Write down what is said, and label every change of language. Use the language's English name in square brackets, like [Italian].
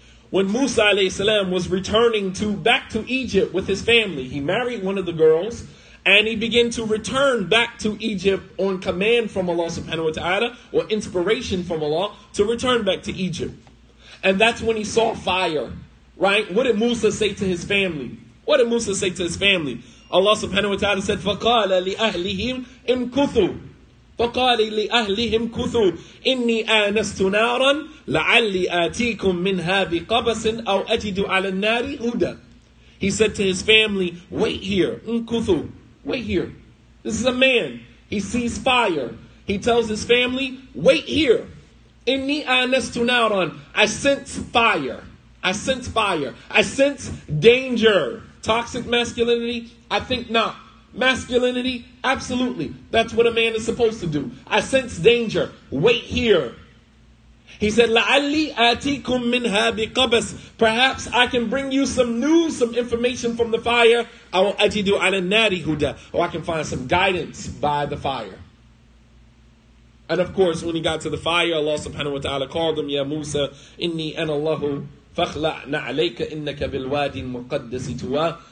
[English] When Musa alayhi salam was returning back to Egypt with his family, he married one of the girls and he began to return back to Egypt on command from Allah subhanahu wa ta'ala, or inspiration from Allah to return back to Egypt. And that's when he saw fire, right? What did Musa say to his family? Allah subhanahu wa ta'ala said, [Arabic] فَقَالَ لِأَهْلِهِمْ إِمْكُثُوا. فقال لأهلهم كثوا إني آنست نارا لعلي آتيكم منها بقبس أو أجد على النار هدى. [English] He said to his family, wait here. Kuthu, wait here. This is a man. He sees fire. He tells his family, wait here. [Arabic] Inni anastu naran. [English] I sense fire. I sense fire. I sense danger. Toxic masculinity? I think not. Masculinity? Absolutely. That's what a man is supposed to do. I sense danger. Wait here. He said, [Arabic] لَعَلِّي آتِيكُم مِّنْهَا بِقَبَسٍ. [English] Perhaps I can bring you some news, some information from the fire. [Arabic] أَوْ أَجِدُ عَلَى النَّارِ هُدًى. [English] Or I can find some guidance by the fire. And of course, when he got to the fire, Allah subhanahu wa ta'ala called him, [Arabic] يَا Musa, إِنِّي أَنَا اللَّهُ فَاخْلَعْ نَعْلَيْكَ إِنَّكَ بِالْوَادِ الْمُقَدَّسِ طُوًى.